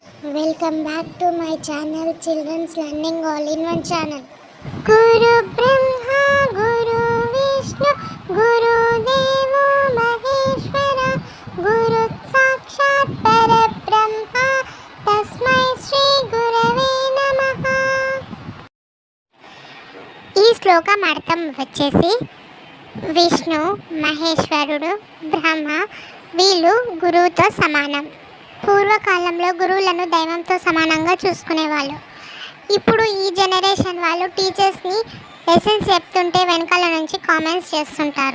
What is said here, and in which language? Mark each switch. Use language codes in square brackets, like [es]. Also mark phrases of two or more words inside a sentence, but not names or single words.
[en] Welcome back to my channel Children's Learning All-in-One channel. [sa] गुरु ब्रह्मा गुरु विष्णु गुरु देवो महेश्वरः गुरु साक्षात् परब्रह्म तस्मै श्री गुरवे नमः. [te] ఈ శ్లోకం అర్థం వచ్చేసి విష్ణు, మహేశ్వరుడు, బ్రహ్మ వీళ్ళు గురువుతో సమానం. పూర్వకాలంలో గురువులను దైవంతో సమానంగా చూసుకునేవాళ్ళు. ఇప్పుడు ఈ జనరేషన్ వాళ్ళు [en] teachersని lessons [te] చెప్తుంటే వెనకాల నుంచి కామెంట్స్ చేస్తుంటారు.